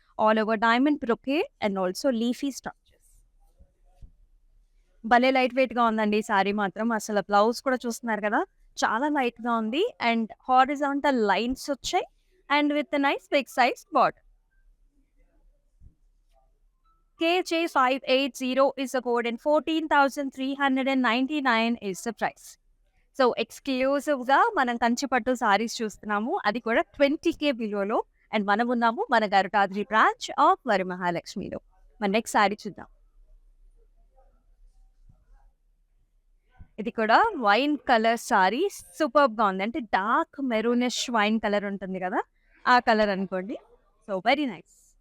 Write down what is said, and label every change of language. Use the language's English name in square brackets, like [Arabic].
[English] All over diamond brocade and also leafy structures. [Telugu] భలే light వెయిట్‌గా ఉందండి ఈ సారీ మాత్రం. అసలు బ్లౌజ్ కూడా చూస్తున్నారు కదా! చాలా లైట్‌గా ఉంది. అండ్ హారిజాంటల్ లైన్స్ వచ్చాయి. And with nice big size border. [English] KJ580 is the code and 14,399 is the price. [Telugu] So ఎక్స్‌క్లూజివ్‌గా మనం కంచిపట్టు సారీస్ చూస్తున్నాము. అది కూడా 20,000 బిలోలో. అండ్ మనం ఉన్నాము మన గరుడాద్రి బ్రాంచ్ ఆఫ్ వరమహాలక్ష్మిలో. మన నెక్స్ట్ సారీ చూద్దాం. ఇది కూడా వైన్ కలర్ సారీ సూపర్బ్‌గా ఉంది. అంటే డార్క్ మెరూనిష్ వైన్ కలర్ ఉంటుంది కదా! ఆ కలర్ అనుకోండి. [English] So very nice.